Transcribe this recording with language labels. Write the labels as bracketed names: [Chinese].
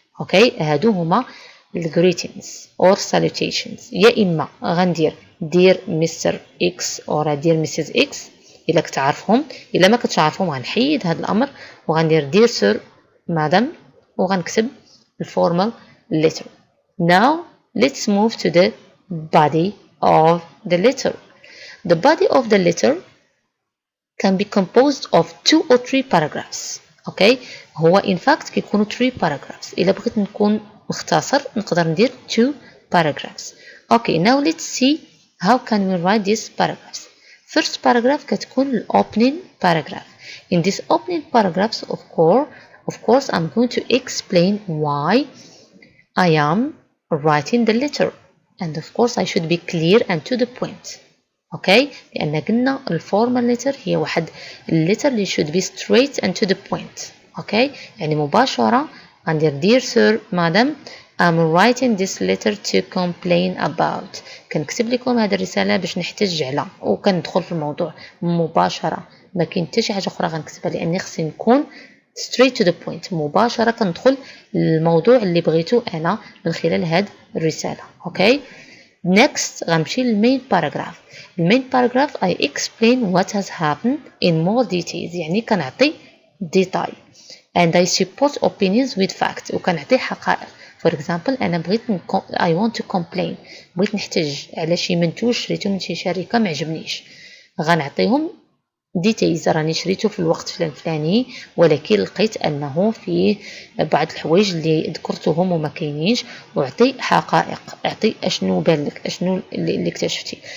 [Arabic] اوكي هادو هما [English] greetings or salutations. [Arabic] يا إما غندير dear Mr. [English] X or dear Mrs. [Arabic] X إلا كنت عارفهم، إلا ما كنتش عارفهم غنحيد هذا الأمر وغندير [English] dear sir madam [Arabic] وغنكتب الفورمال letter. [English] Now let's move to the body of the letter. The body of the letter can be composed of 2 or 3 paragraphs. okay هو in fact كيكونوا 3 paragraphs. [Arabic] إلا بغيت نكون مختصر نقدر ندير [English] 2 paragraphs. okay now let's see how can we write these paragraphs. First paragraph [Arabic] كتكون ال [English] opening paragraph. In this opening paragraphs of course I'm going to explain why I am writing the letter, and of course I should be clear and to the point. [Arabic] اوكي لأن قلنا الفورمال letter هي واحد الليتر اللي [English] should be straight and to the point. [Arabic] اوكي يعني مباشرة [English] غندير dear sir madam I'm writing this letter to complain about. [Arabic] كنكتب لكم هذه الرسالة باش نحتج على، وكندخل في الموضوع مباشرة، ما كاين حتى شي حاجة أخرى غنكتبها لأني خصني نكون [English] straight to the point، [Arabic] مباشرة كندخل للموضوع اللي بغيتو أنا من خلال هاد الرسالة. أوكي. Next غنمشي للمين باراجراف. المين باراجراف [English] I explain what has happened in more details، [Arabic] يعني كنعطي ديتاي. [English] and I support opinions with facts، [Arabic] وكنعطي حقائق. for example أنا بغيت [English] I want to complain، [Arabic] بغيت نحتج على شي منتوج شريته من شي شركة معجبنيش، غنعطيهم ديتيلز، راني شريته في الوقت الفلاني ولكن لقيت انه فيه بعض الحوايج اللي ذكرتهم وما كاينينش، واعطي حقائق، اعطي اشنو بان لك، اشنو اللي اكتشفتي.